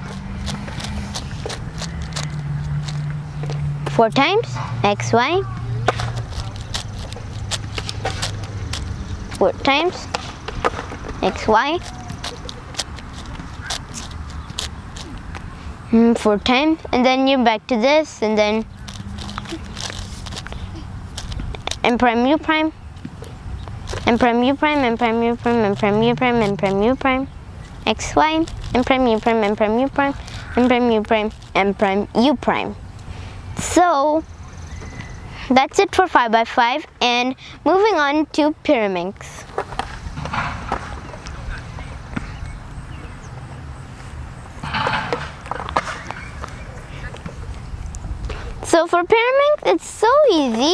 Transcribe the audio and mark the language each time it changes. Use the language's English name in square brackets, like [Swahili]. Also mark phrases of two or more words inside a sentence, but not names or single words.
[English] 4 times, X, Y. 4 times, X, Y. 4 times, and then you're back to this, and then M prime, U prime, M prime, U prime, M prime, U prime, M prime, U prime, M prime, U prime, X, Y, M prime, U prime, M prime, U prime, M prime, U prime, M prime, U prime. So that's it for 5 by 5, and moving on to Pyraminx. So for Pyraminx, it's so easy.